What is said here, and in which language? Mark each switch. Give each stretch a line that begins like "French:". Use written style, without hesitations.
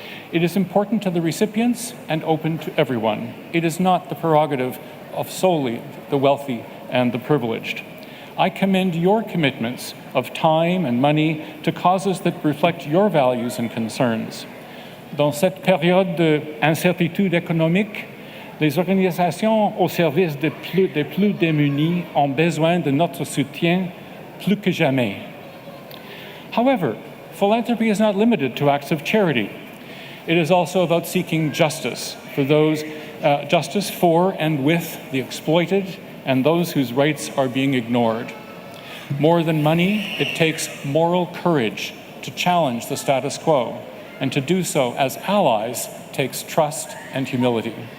English: It is important to the recipients and open to everyone. It is not the prerogative of solely the wealthy and the privileged. I commend your commitments of time and money to causes that reflect your values and concerns.
French: Dans cette période d'incertitude économique, les organisations au service des plus démunis ont besoin de notre soutien plus que jamais.
English: However, philanthropy is not limited to acts of charity. It is also about seeking justice for those, justice for and with the exploited and those whose rights are being ignored. More than money, it takes moral courage to challenge the status quo, and to do so as allies takes trust and humility.